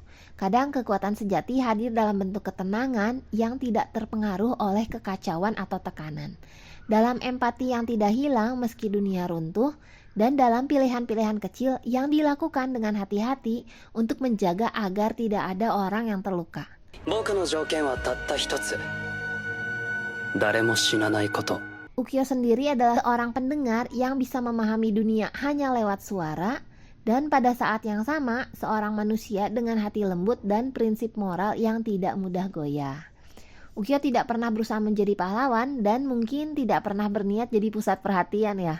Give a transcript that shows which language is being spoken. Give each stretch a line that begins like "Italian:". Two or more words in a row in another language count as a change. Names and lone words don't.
Indonesian: Kadang kekuatan sejati hadir dalam bentuk ketenangan yang tidak terpengaruh oleh kekacauan atau tekanan. Dalam empati yang tidak hilang meski dunia runtuh, dan dalam pilihan-pilihan kecil yang dilakukan dengan hati-hati untuk menjaga agar tidak ada orang yang terluka.
Japanese: 僕の条件はたった一つ。誰も死なないこと。
Indonesian: Ukyo sendiri adalah seorang pendengar yang bisa memahami dunia hanya lewat suara, dan pada saat yang sama seorang manusia dengan hati lembut dan prinsip moral yang tidak mudah goyah. Ukyo tidak pernah berusaha menjadi pahlawan dan mungkin tidak pernah berniat jadi pusat perhatian ya.